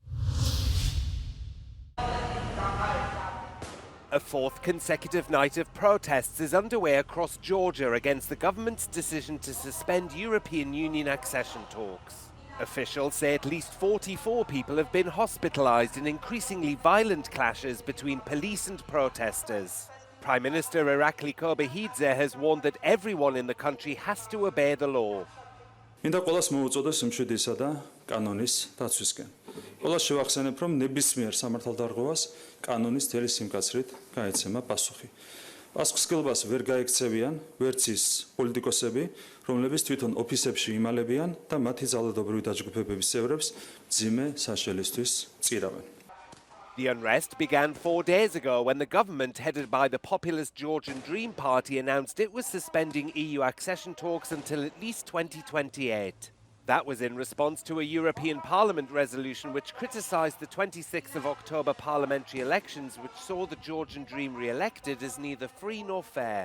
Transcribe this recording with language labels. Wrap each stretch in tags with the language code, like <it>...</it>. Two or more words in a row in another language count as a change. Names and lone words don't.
<en>A fourth consecutive night of protests is underway across Georgia against the government's decision to suspend European Union accession talks. Officials say at least 44 people have been hospitalized in increasingly violent clashes between police and protesters. Prime Minister Irakli Kobehidze has warned that everyone in the country has to obey the law.</en> <ka>ყველას შევახსენებ, რომ ნებისმიერ სამართალდარღვევას კანონის თელი სიმკაცრით გაეცემა პასუხი. პასუხისმგებლობას ვერ გაექცევიან ვერც ის პოლიტიკოსები, რომლებიც თვითონ ოფისებში იმალებიან და მათი ძალადობრივი დაჯგუფებების წევრებს მძიმე საშელისთვის წირავენ.</ka> <en>The unrest began 4 days ago when the government, headed by the populist Georgian Dream Party, announced it was suspending EU accession talks until at least 2028. That was in response to a European Parliament resolution which criticised the 26th of October parliamentary elections, which saw the Georgian Dream re-elected as neither free nor fair.</en>